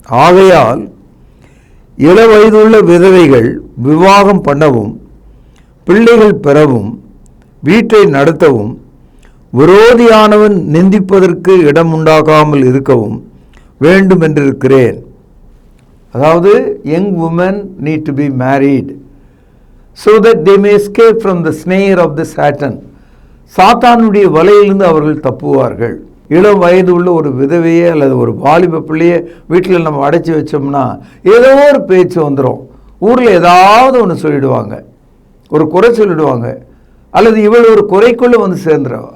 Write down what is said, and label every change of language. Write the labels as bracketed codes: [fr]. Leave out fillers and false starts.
[ta] ஆகையால் இளவயதுள்ள விதவைகள் விவாகம் பண்ணவும், பிள்ளைகள் பெறவும், வீட்டை நடத்தவும், விரோதியானவன் நிந்திப்பதற்கு இடம் உண்டாகாமல் இருக்கவும் வேண்டும் என்றிருக்கிறேன். அதாவது [en] young women need to be married so that they may escape from the snare of the Satan. [ta] சாத்தானுடைய வலையிலிருந்து அவர்கள் தப்புவார்கள். இளம் வயது உள்ள ஒரு விதவையே அல்லது ஒரு வாலிப பிள்ளையே வீட்டில் நம்ம அடைச்சி வச்சோம்னா ஏதோ ஒரு பேச்சு வந்துடும். ஊரில் ஏதாவது ஒன்று சொல்லிடுவாங்க, ஒரு குறை சொல்லிடுவாங்க, அல்லது இவள் ஒரு குறைக்குள்ளே வந்து சேர்ந்துடும்.